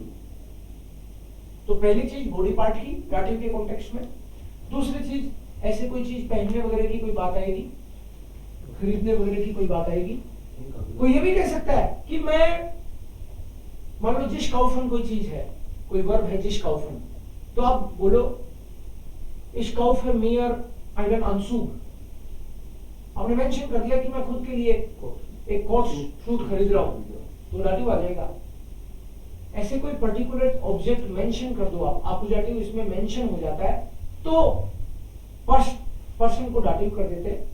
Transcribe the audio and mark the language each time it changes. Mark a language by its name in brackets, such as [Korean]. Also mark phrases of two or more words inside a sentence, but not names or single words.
[Hindi] तो पहली चीज बॉडी पार्ट की डाटिव के कॉन्टेक्स्ट में। दूसरी चीज ऐसे कोई चीज पहनने वगैरह की कोई बात आएगी, खरीदने वगैरह की कोई बात आएगी। कोई ये भी कह सकता है कि मैं मान लो [German] sich kaufen [Hindi] कोई चीज है, कोई वर्ब है [German] sich kaufen, [Hindi] तो आप बोलो [German] Ich kaufe mir einen Anzug। [Hindi] आपने मेंशन कर दिया कि मैं खुद के लिए एक [English] coat suit [Hindi] खरीद रहा हूं, तो डाटिव आ जाएगा। ऐसे कोई [English] particular object [Hindi] मेंशन कर दो आप, अकुजाटिव इसमें मेंशन हो जाता है, तो पर्सन को डाटिव कर देते हैं।